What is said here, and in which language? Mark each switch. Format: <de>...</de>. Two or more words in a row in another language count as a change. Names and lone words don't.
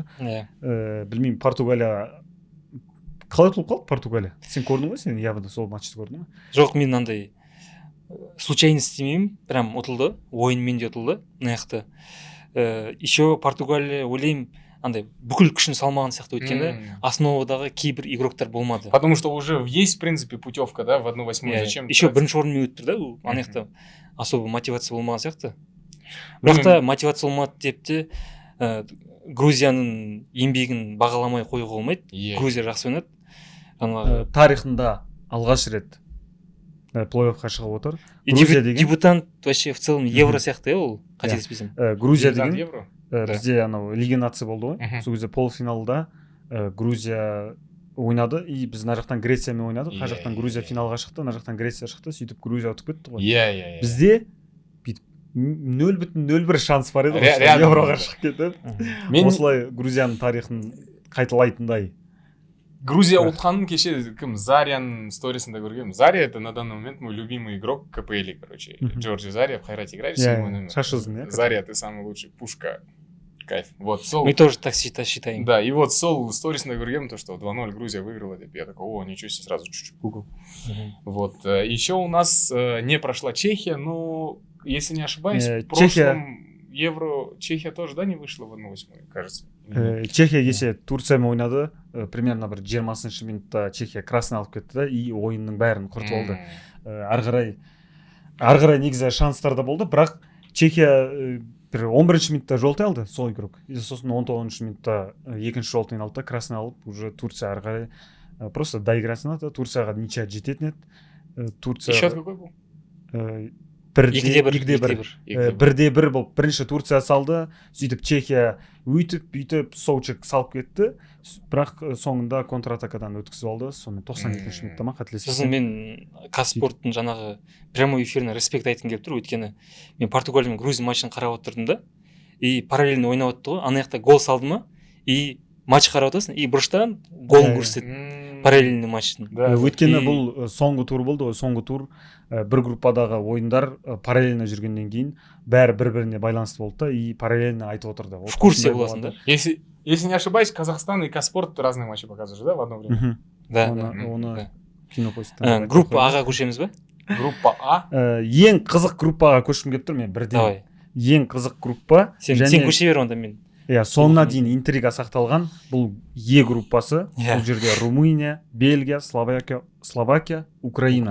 <kk>Білмеймін, Португалия қалай ұтылып қалды Португалия? Сен көрдің ғой, сен явно сол матчты көрдің ғой? Жоқ, мен андай случайность демеймін, прям ұтылды, ойынмен де ұтылды, мынаяқты. Еще Португалия ойлаймын андай бүкіл күшін салмаған сияқты, өйткені основадағы кейбір игроктар болмады.</kk> <ru>Потому что уже есть, в принципе, путевка, да, в 1/8. Зачем?</ru> <kk>Еще бірінші орынмен өтті, да, анаяқта</kk> <ru>особо мотивация</ru> <kk>болмаған сияқты. Бірақ та мотивация болмады деп те Грузияның еңбегін бағаламай қоюға болмайды. Грузия жақсы ойнады. Тарихында алғаш рет плей-оффқа шығып отыр. Грузия деген</kk> <ru>дебютант вообще в целом евро</ru> <kk>сияқты, ол қателеспесем. Грузия деген бізде анау Лига нация болды ғой. Сол кезде полуфиналда Грузия ойнады, и біз мына жақтан Грециямен ойнадық. Мына жақтан Грузия финалға шықты, мына жақтан Греция шықты, сөйтіп Грузия ұтып кетті ғой. Бізде 0,01 шанс бар еді евроға шығып кетіп. Осылай Грузияның тарихын қайталайтындай. Грузия ұтқанын кеше кім Зарияның сторисында көргенмін.</kk> <ru>Зария это на данный момент мой любимый игрок КПЛ, короче. Джорджи Зария в Хайрате играет.</ru> <kk>Шашызын,</kk> <ru>Зария, ты самый лучший, пушка. Кайф. Вот, мы тоже так считаем. Да, и вот</ru> <kk>сол сторисында көргенмін,</kk> <ru>то, что 2-0 Грузия выиграла. Я такой, о, ничего себе, сразу чуть-чуть Google. Вот. Еще у нас не прошла Чехия, но, если не ошибаюсь, в прошлом Евро Чехия тоже, да, не вышла в 1/8, кажется.</ru> <kk>Чехия кеше Турциямен ойнады, примерно бір 20-ші минутта Чехия красный алып кетті да, и ойынның бәрін құртып алды. Ары қарай негізі шанстар да болды, бірақ Чехия бір 11-ші минутта жолтай алды сол игрок. И сосын 19-ші минутта екінші жолтайын алды да красный алып, уже Турция ары қарай просто доиграсын еді. Турцияға ничья жететін еді. Турция</kk> <ru>счет какой был?</ru> <kk>1-1 болып бірінші Турция салды, сөйтіп Чехия бүйтіп соучек салып кетті, бірақ соңында контратакадан өткізіп алды. Сонымен 92-ші минутта ма қателеспесем. Сосын мен Казспорттың жаңағы прямой эфиріне респект айтқым келіп тұр, өйткені мен Португалия мен Грузия матчын қарап отырдым да,</kk> <ru>и параллельно</ru> <kk>ойнап отты ғой, ана жақта гол салды ма, и матч қарап отырсың, и бұрыштан голын көрсетеді параллельный матчтың. Өйткені бұл соңғы тур болды ғой, соңғы тур бір группадағы ойындар параллельно жүргеннен кейін бәрі бір-біріне байланысты болды да,</kk> <ru>и параллельно</ru> <kk>айтып отырды.</kk> <ru>В курсе</ru> <kk>боласың да.</kk> <ru>Если не ошибаюсь, Казахстан и Казспорт разные матчи показывают, да, в одно время? Да.</ru> <kk>Оны кинопоисттан. Группа А-ға көшеміз ба? Группа А? Ең қызық группаға көшкім келіп тұр мен бірден. Ең қызық группа. Сен көше бер онда мен. Иә, соңына дейін интрига сақталған. Бұл Е группасы. Бұл жерде Румыния, Бельгия, Словакия, Украина.</kk>